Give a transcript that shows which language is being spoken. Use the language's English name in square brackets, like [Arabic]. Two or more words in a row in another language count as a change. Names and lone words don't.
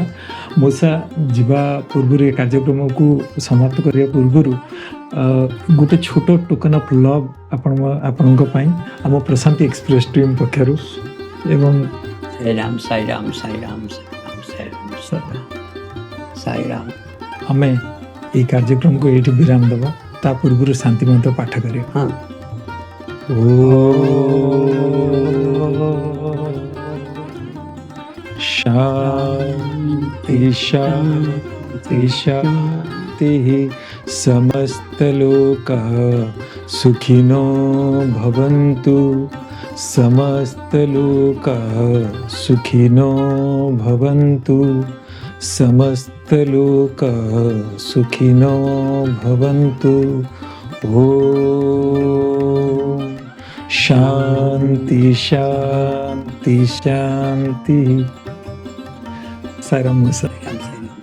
[Odia] ମୂଷା ଯିବା ପୂର୍ବରୁ ଏ କାର୍ଯ୍ୟକ୍ରମକୁ ସମାପ୍ତ କରିବା ପୂର୍ବରୁ ଗୋଟେ ଛୋଟ [English] token of love [Odia] ଆପଣଙ୍କ ପାଇଁ ଆମ ପ୍ରଶାନ୍ତି ଏକ୍ସପ୍ରେସ୍ ଟିମ୍ ପକ୍ଷରୁ ଏବଂ [Hindi] साईराम साईराम साईराम साईराम साईराम साईराम। [Odia] ଆମେ এই କାର୍ଯ୍ୟକ୍ରମକୁ ଏଇଠି ବିରାମ ଦେବା, ତା ପୂର୍ବରୁ ଶାନ୍ତି ମନ୍ତ୍ର ପାଠ କରିବା। [Hindi] हाँ [Sanskrit] शांति शांति शांति, समस्तलोकाः सुखिनो भवन्तु, समस्तलोकाः सुखिनो भवन्तु, समस्तलोकाः सुखिनो भवन्तु। ओम शांति शांति शांति। ସାଇରାମ ମିଶ୍ର। [Odia] ରାମ ସାର୍।